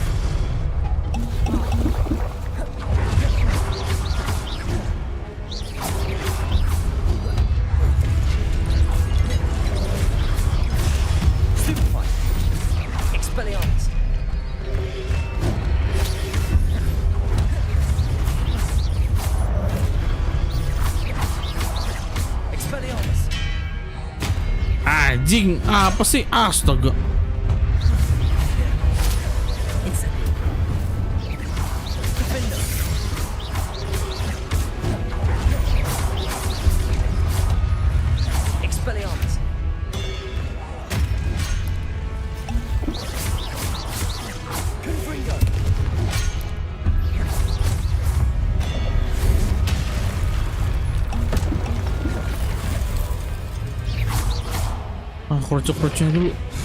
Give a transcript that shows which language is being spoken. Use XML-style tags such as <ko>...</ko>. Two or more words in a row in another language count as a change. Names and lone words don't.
<id>Expelliarmus. Expelliarmus. Anjing, apa sih? Astaga. Defender. Expelliarmus. Confringo. Krocok-krocoknya dulu.</id>